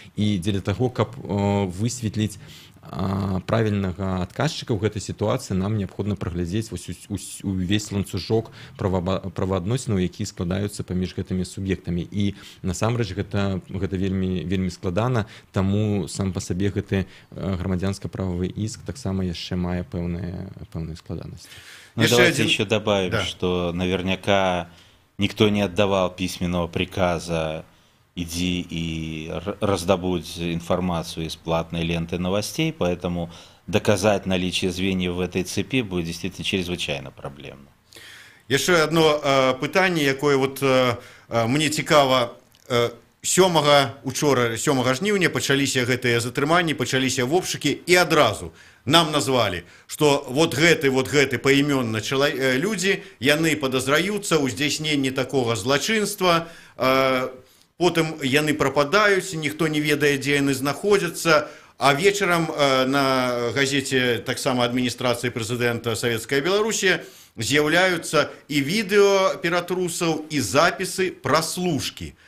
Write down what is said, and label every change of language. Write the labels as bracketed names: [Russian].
[Belarusian] І дзеля таго, каб высветліць правільнага адказчыка ў гэтай сітуацыі, нам неабходна праглядзець увесь ланцужок праваадносінаў, якія складаюцца паміж гэтымі суб'ектамі. І насамрэч гэта вельмі складана, таму сам па сабе гэты грамадзянска-прававы іск таксама яшчэ мае пэўныя складанасці. [Russian] Ну, давайте еще добавим, да, что наверняка никто не отдавал письменного приказа «иди и раздобудь информацию из платной ленты новостей», поэтому доказать наличие звеньев в этой цепи будет действительно чрезвычайно проблемно. [Belarusian] Яшчэ одно пытанне, якое вот мне цікава. 7 жніўня пачаліся гэтыя затрыманні, пачаліся вобшукі, і адразу нам назвалі, што вот гэты паімённа людзі, яны падазраюцца ў здзяйсненні такога злачынства, потым яны прападаюць, ніхто не ведае, дзе яны знаходзяцца, а вечарам на газеце таксама адміністрацыі прэзідэнта Савецкая Беларусія з'яўляюцца і відэо ператрусаў, і запісы праслушкі.